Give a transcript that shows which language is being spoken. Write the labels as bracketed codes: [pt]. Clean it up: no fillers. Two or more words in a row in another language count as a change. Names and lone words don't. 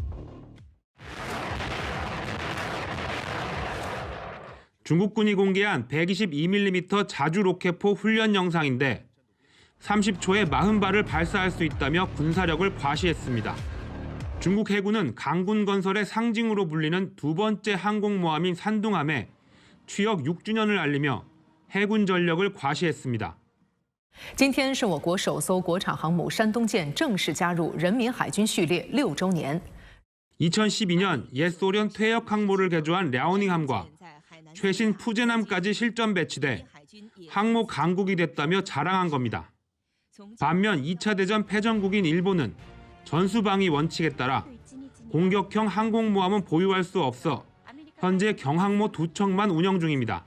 [ko] 중국군이 공개한 122mm 자주 로켓포 훈련 영상인데 30초에 40발을 발사할 수 있다며 군사력을 과시했습니다. 중국 해군은 강군 건설의 상징으로 불리는 두 번째 항공모함인 산둥함에 취역 6주년을 알리며 해군 전력을 과시했습니다. [zh] 今天是我国首艘国产航母山东舰正式加入人民海军序列6周年。 [ko] 2012년 옛 소련 퇴역 항모를 개조한 랴오닝함과 최신 푸젠함까지 실전 배치돼 항모 강국이 됐다며 자랑한 겁니다. 반면 2차 대전 패전국인 일본은 전수방위 원칙에 따라 공격형 항공모함은 보유할 수 없어 현재 경항모 2척만 운영 중입니다.